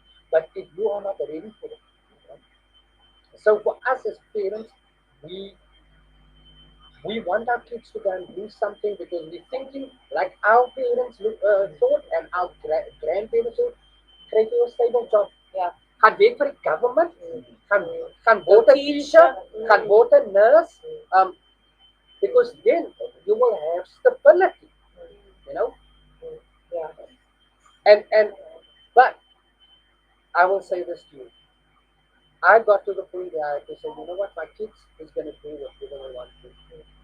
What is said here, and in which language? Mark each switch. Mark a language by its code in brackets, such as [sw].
[en] But if you are not ready for it, you know, so for us as parents, we we want our kids to go and do something because we're thinking like our parents thought and our grandparents thought, [af] kry jy 'n stable job. [en] yeah, [af] Gaan werk vir die government, gaan gaan [en] the [af] word 'n teacher, [en] teacher, [af] gaan word 'n [en] nurse, because then you will have stability, you know. yeah, And but I will say this to you. I got to the point where I had to say, you know what, my kids is going to do whatever they want to.